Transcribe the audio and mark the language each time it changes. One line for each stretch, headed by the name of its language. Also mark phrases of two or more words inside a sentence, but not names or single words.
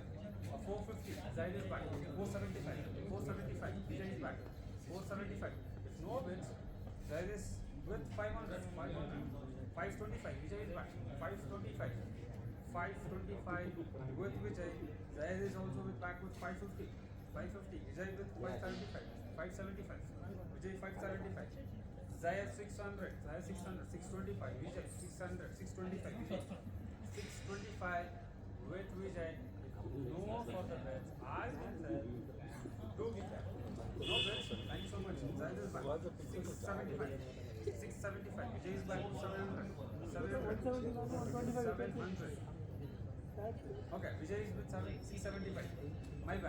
English: 450. Zaid is back. 475. 475. Vijay is back. 475. If no bids, Zaid is with 500. 500. 525. Vijay is back. 525. 525 with Vijay. Zaid is also with back with 550. 550. Vijay with 575. 575. Vijay 575. Zayed 600. Zayed 600. 625. Vijay 600. 625. Vijay 625 with Vijay. No further bets. I will sell. Do Vijay. No bets. Thank you so much. Zayed is back. 675. 675. Vijay is back with 700. 700. 700. Okay, Vijay is with 675. My bad.